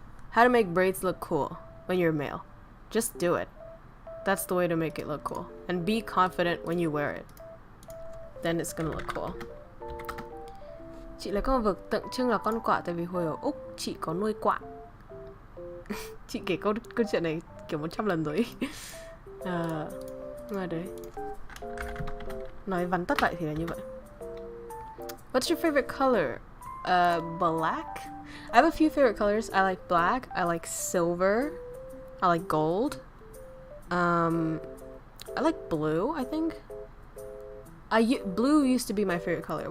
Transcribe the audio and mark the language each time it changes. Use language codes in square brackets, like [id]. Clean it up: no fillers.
[en] How to make braids look cool when you're male. Just do it. That's the way to make it look cool. And be confident when you wear it. Then it's gonna look cool. [vi] Chị là con vật tượng trưng là con quạ tại vì hồi ở Úc chị có nuôi quạ. Chị kể câu chuyện này kiểu 100 lần rồi. Ngoài đấy. Nói vắn tắt lại thì là như vậy. [en] What's your favorite color? Black? I have a few favorite colors. I like black, I like silver, I like gold. I like blue, I think. Blue used to be my favorite color.